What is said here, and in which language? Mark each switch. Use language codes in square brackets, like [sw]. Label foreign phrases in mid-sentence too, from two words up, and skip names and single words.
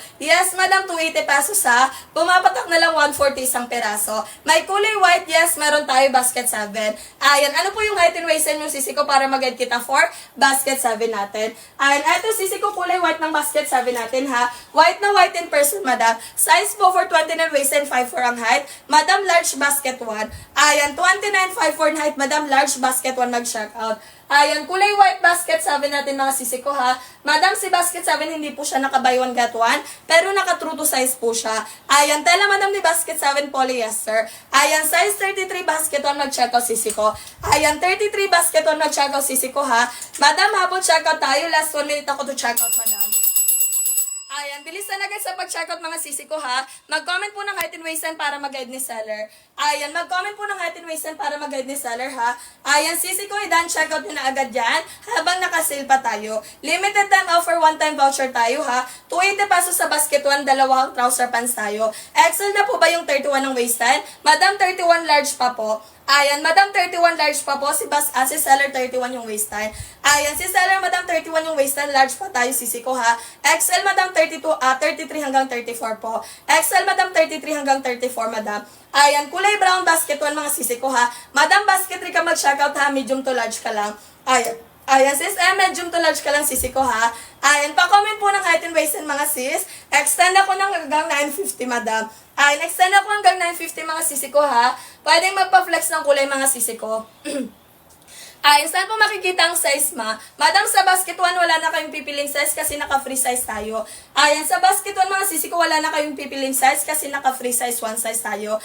[en] Yes, madam, 280 pesos ha. [tl] Pumapatak na lang 140 isang peraso. May kulay white, yes, meron tayo basket 7. Ayan, ano po yung [en] height and waistline [tl] yung sisi ko para mag-guide kita for basket 7 natin. Ayan, eto sisi ko kulay white ng basket 7 natin ha. White na white [en] in person, [tl] madam. Size po for 29 waist and 5'4 ang height. [en] Madam, large basket 1. [tl] Ayan, 29.54 na height, madam, [en] large basket [tl] 1 mag-check out. Ayan, kulay white basket 7 natin mga sisi ko ha. Madam, si basket 7 hindi po siya naka [en] buy one get one, [tl] pero naka [en] true to size [tl] po siya. Ayan, tela madam ni basket 7 polyester. Ayan, size 33 basket 1 mag-check out sisi ko. Ayan, 33 basket 1 mag-check out sisi ko ha. Madam, habang check out tayo, [en] last 1 minute [tl] ako [en] to check out, [tl] madam. Ayan, bilisan na guys sa pag-checkout mga sisi ko ha. Mag-comment po ng [en] height and waistline [tl] para mag-guide ni seller. Ayan, mag-comment po ng [en] height and waistline [tl] para mag-guide ni seller ha. Ayan, sisi ko, i-done checkout nyo na agad yan habang naka-sale pa tayo. [en] Limited time offer, one-time voucher [tl] tayo ha. 280 pesos sa basket 1, dalawang [en] trouser pants [tl] tayo. XL na po ba yung 31 ng waistline? Madam, 31 large pa po. Ayan, madam, 31 large pa po. Si seller, 31 yung waistline. Ayan, si seller, madam, 31 yung waistline. Large pa tayo, sisi ko ha. XL, madam, 33 hanggang 34 po. XL, madam, 33 hanggang 34, madam. Ayan, kulay brown basket 1 mga sisi ko ha. Madam, basket 3 ka mag-checkout ha. [en] Medium to large [tl] ka lang. Ayan, sis, [en] medium to large [tl] ka lang, sisi ko, ha? Ayan, pa-comment po ng [en] height and waist [tl] and mga sis. Extend ako ng hanggang 950, madam. Ayan, extend ako hanggang 950, mga sisi ko, ha? Pwedeng magpa-flex ng kulay, mga sisi ko. Ayan, saan po makikita ang size, ma? Madam, sa basket 1, wala na kayong pipiling size kasi naka- [en] free size [tl] tayo. Ayan, sa basket 1, mga sisi ko, wala na kayong pipiling size kasi naka- [en] free size 1 size [tl] tayo.